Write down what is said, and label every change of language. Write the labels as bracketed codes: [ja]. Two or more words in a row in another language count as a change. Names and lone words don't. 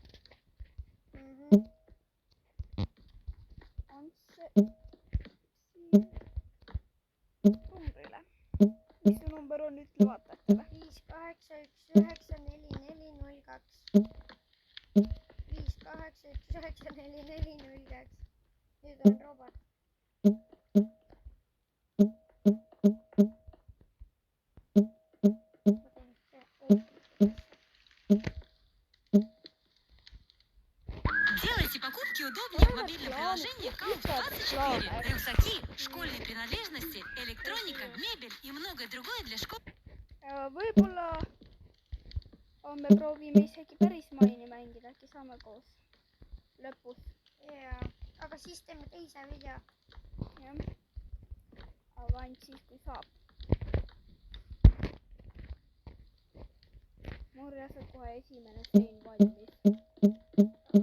[et] Numbrile. Mis su number on, ütle vaatajatele. 58194402. 58194402. Nüüd on robot. [ru] Делайте покупки удобнее в мобильном приложении Count24. Рюкзаки, школьные принадлежности, электроника, мебель и многое другое для школы. [et] Võib-olla me proovime isegi päris maini mängida, äkki saame koos lõpus. jaa, aga siis teeme teise video. jah. Aga ainult siis, kui saab. mul saab kohe esimene sein valmis.